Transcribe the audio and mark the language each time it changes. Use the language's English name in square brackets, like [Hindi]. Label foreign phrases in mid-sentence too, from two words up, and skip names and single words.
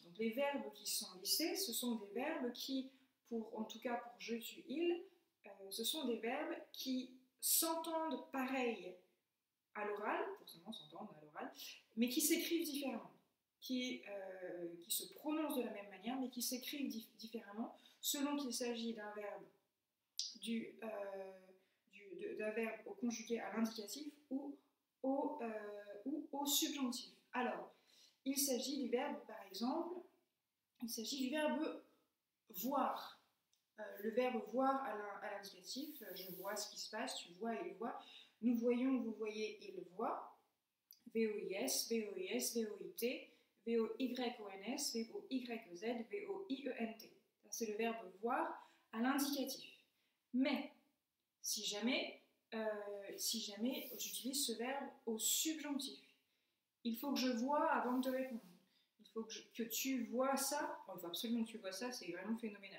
[French] Donc les verbes qui sont lissés, ce sont des verbes qui, en tout cas pour je, tu, il, ce sont des verbes qui s'entendent pareil à l'oral, forcément s'entendent à l'oral, mais qui s'écrivent différemment, qui se prononcent de la même manière, mais qui s'écrivent différemment selon qu'il s'agit d'un verbe d'un verbe au conjugué à l'indicatif ou au subjonctif. Alors, il s'agit du verbe, par exemple, il s'agit du verbe voir. Le verbe voir à l'indicatif, je vois ce qui se passe, tu vois, il voit. Nous voyons, vous voyez, il voit. V-O-I-S, V-O-I-S, V-O-I-T, V-O-Y-O-N-S, V-O-Y-O-Z, V-O-I-E-N-T. C'est le verbe voir à l'indicatif. Mais, si jamais j'utilise ce verbe au subjonctif, il faut que je vois avant de te répondre. Il faut que tu vois ça. Oh, il faut absolument que tu vois ça, c'est vraiment phénoménal.